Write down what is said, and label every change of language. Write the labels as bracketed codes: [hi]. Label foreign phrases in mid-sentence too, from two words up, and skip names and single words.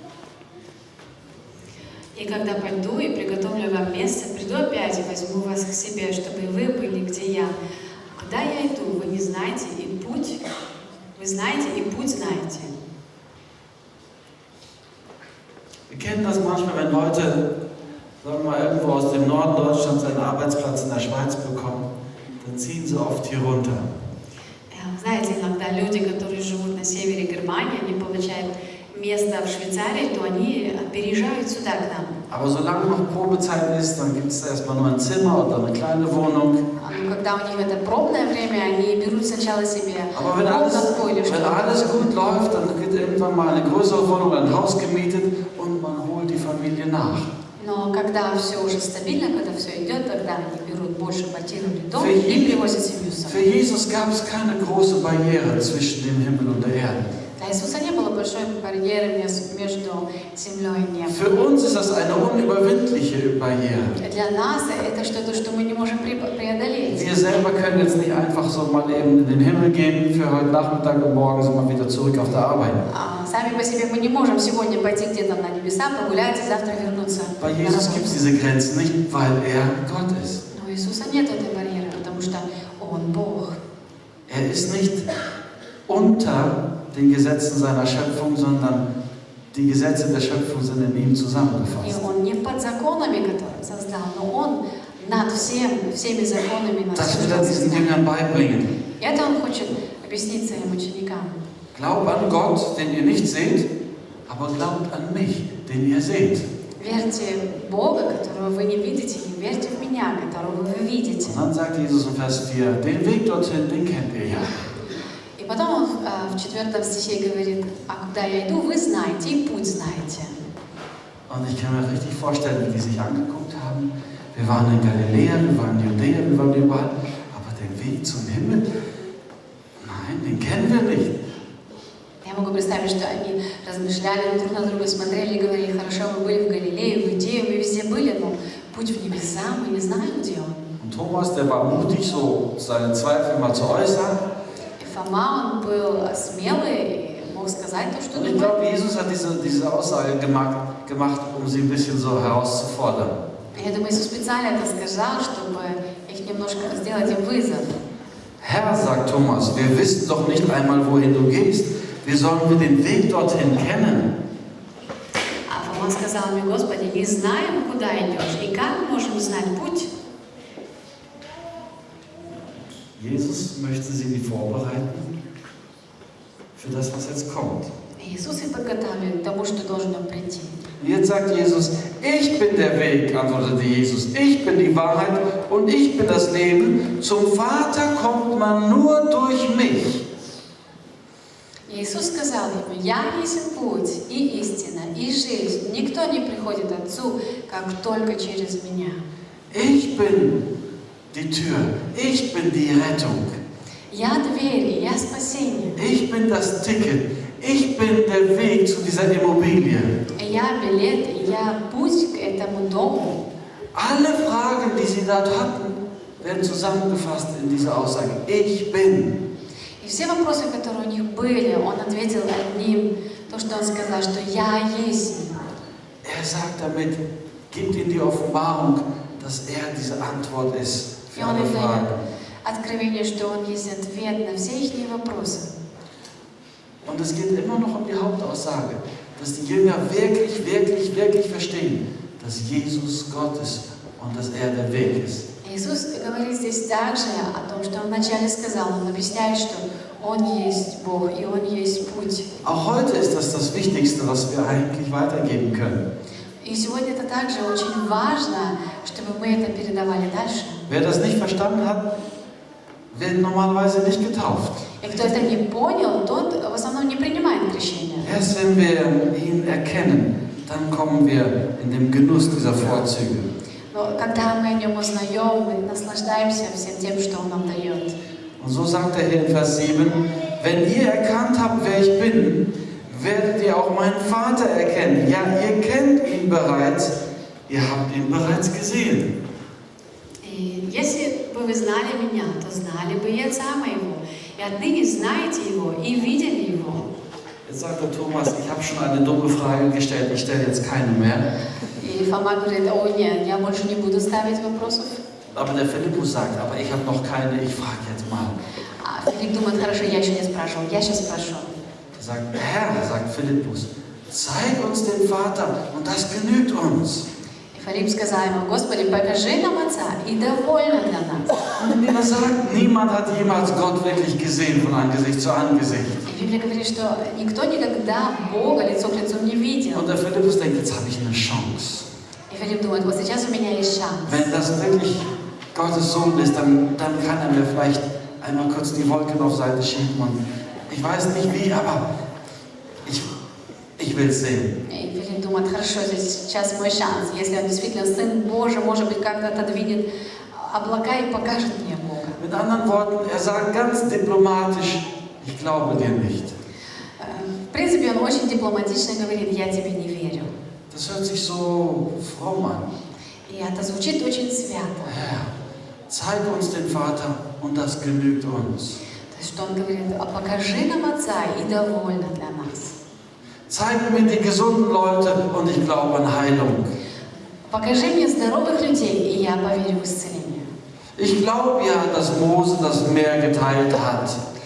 [ru] И когда пойду и приготовлю вам место, приду опять и возьму вас к себе, чтобы вы были, где я. Куда я иду, вы не знаете, и путь, вы знаете, и путь знаете. [de] Wir kennen das manchmal, wenn Leute, sagen wir mal, irgendwo aus dem Norden Deutschlands einen Arbeitsplatz in der Schweiz bekommen, dann ziehen sie oft hier runter. [ru] Знаете, иногда люди, которые живут на севере Германии, они получают место в Швейцарии, то они переезжают сюда к нам. [de] Aber solange noch Probezeit ist, dann gibt es erstmal nur ein Zimmer oder eine kleine Wohnung. [ru] Но когда у них это пробное время, они берут сначала себе [de] Aber wenn alles gut läuft, dann wird irgendwann mal eine größere Wohnung, ein Haus gemietet und man holt die Familie nach. [ru] Но когда все уже стабильно, когда все идет, тогда они берут больше квартиру или дом и привозят семью с [de] Für [ru] собой. [de] Jesus gab es keine große Barriere zwischen dem Himmel und der Erde. [ru] Для Иисуса не было большой барьеры между землей и небом. [de] Für uns ist das eine unüberwindliche Barriere. [ru] Для нас это что-то, что мы не можем преодолеть. [de] Wir selber können jetzt nicht einfach so mal eben in den Himmel gehen für heute Nachmittag und morgen sind wir wieder zurück auf der Arbeit. [ru] Сами по себе мы не можем сегодня пойти где-то на небеса, погулять и завтра вернуться. [de] Bei Jesus gibt es diese Grenzen nicht, weil er Gott ist. [ru] Но у Иисуса нет этой барьеры, потому что Он Бог. [de] Er ist nicht unter den Gesetzen seiner Schöpfung, sondern Die Gesetze der Schöpfung sind in ihm [ru] И [de] zusammengefasst. [ru] он не под законами, которые он создал, но он над всеми законами над [de] Das [ru] всем, [de] will [ru] что [de] er [ru] он [de] diesen [ru] создал. [de] Jüngern beibringen. [ru] И это он хочет объяснить своим ученикам. [de] Glaubt an Gott, den ihr nicht seht, aber glaubt an mich, den ihr seht. [ru] Верьте в Бога, которого вы не видите, и верьте в Меня, которого вы видите. [de] Und dann sagt Jesus in Vers 4, den Weg dorthin, den kennt ihr ja. [ru] И потом он в 4 стихе говорит, а куда я иду, вы знаете, и путь знаете. [de] Und ich kann mir richtig vorstellen, wie die sich angeguckt haben. Wir waren in Galiläa, wir waren in Judäa, wir waren überall. Aber den Weg zum Himmel, nein, den kennen wir nicht. [ru] Я могу представить, что они размышляли друг на друга, смотрели и говорили, хорошо, мы были в Галилее, в Иудее, мы везде были, но путь в небеса, мы не знаем, где он. [de] Und Thomas, der war mutig, so seine Zweifel mal zu äußern. [ru] И Фома, он был смелый и мог сказать то, что [de] Und ich [ru] думает. [de] glaube, Jesus hat diese Aussage gemacht, um sie ein bisschen so herauszufordern. [ru] Я думаю, Иисус специально это сказал, чтобы их немножко сделать им вызов. [de] Herr, sagt Thomas, wir wissen doch nicht einmal, wohin du gehst. Wie sollen wir den Weg dorthin kennen? [ru] А Фома сказал мне, Господи, не знаем, куда идешь, и как можем знать путь? [de] Jesus möchte sie vorbereiten für das, was jetzt kommt. [ru] И Иисус их подготавливает к тому, что должно прийти. [de] Jetzt sagt Jesus, ich bin der Weg, antwortete Jesus. Ich bin die Wahrheit und ich bin das Leben. Zum Vater kommt man nur durch mich. [ru] Иисус сказал ему, «Я есть путь и истина, и жизнь. Никто не приходит к Отцу, как только через Меня». [de] Ich bin die Tür. Ich bin die Rettung. [ru] Я дверь, и я спасение. [de] Ich bin das Ticket. Ich bin der Weg zu dieser Immobilie. [ru] Я билет, и я путь к этому дому. [de] Alle Fragen, die sie dort hatten, werden zusammengefasst in dieser Aussage. Ich bin. [ru] И все вопросы, которые у них были, он ответил одним, то, что он сказал, что «Я есть». [de] Er sagt damit, gibt ihnen die Offenbarung, dass er diese Antwort ist [ru] И [de] für [ru] он [de] alle [ru] им дает [de] Fragen. [ru] откровение, что он есть ответ на все их вопросы. [de] Und es geht immer noch um die Hauptaussage, dass die Jünger wirklich, wirklich, wirklich verstehen, dass Jesus Gott ist und dass er der Weg ist. [ru] Иисус говорит здесь также о том, что Он вначале сказал, Он объясняет, что Он есть Бог и Он есть путь. [de] Auch heute ist das Wichtigste, was wir eigentlich weitergeben können. [ru] И сегодня это также очень важно, чтобы мы это передавали дальше. [de] Wer das nicht verstanden hat, wird normalerweise nicht getauft. [ru] И кто это не понял, тот в основном не принимает крещение. [de] Erst wenn wir ihn erkennen, dann kommen wir in den Genuss dieser Vorzüge. [ru] Но когда мы о Нем узнаем, мы наслаждаемся всем тем, что Он нам дает. [de] Und so sagt er hier in Vers 7, wenn ihr erkannt habt, wer ich bin, werdet ihr auch meinen Vater erkennen. Ja, ihr kennt ihn bereits, ihr habt ihn bereits gesehen. [ru] И если бы вы знали Меня, то знали бы и Отца Моего. И отныне знаете Его и видели Его. [de] Jetzt sagt der Thomas, ich habe schon eine dumme Frage gestellt, ich stelle jetzt keine mehr. [ru] И Фома говорит, о нет, я больше не буду ставить вопросов. [de] Aber der Philippus sagt, aber ich habe noch keine, ich frage jetzt mal. [ru] А Филипп думает, хорошо, я еще не спрашивал, я сейчас спрошу. [de] Er sagt, Herr, sagt Philippus, zeig uns den Vater und das genügt uns. [ru] И Филипп сказал ему, Господи, покажи нам Отца, и довольно для нас. [de] Und die Bibel sagt, niemand hat jemals Gott wirklich gesehen von Angesicht zu Angesicht. [ru] И Библия говорит, что никто никогда Бога лицо к лицу не видел. [de] Und der Philippus denkt, jetzt habe ich eine Chance. [ru] И Филипп думает, вот сейчас у меня есть шанс. [de] Wenn das wirklich Gottes Sohn ist, dann kann er mir vielleicht einmal kurz die Wolken auf Seite schieben und ich weiß nicht wie, aber ich will es sehen. [ru] И Филипп думает, хорошо, сейчас мой шанс. Если он действительно Сын Божий, может быть, как-то отодвинет облака и покажет мне Бога. [de] Mit anderen Worten, er sagt ganz diplomatisch, ich glaube dir nicht. [ru] В принципе, он очень дипломатично говорит, я тебе не верю. [de] Das hört sich so fromm an. [ru] И это звучит очень свято. [de] Herr, zeig uns den Vater und das genügt uns. [ru] То есть, что он говорит, а покажи нам Отца, и довольно для нас. [de] Zeig mir die gesunden Leute und ich glaube an Heilung. [ru] Покажи мне здоровых людей, и я поверю в исцеление. [de] Ich glaube ja, dass Mose das Meer geteilt hat.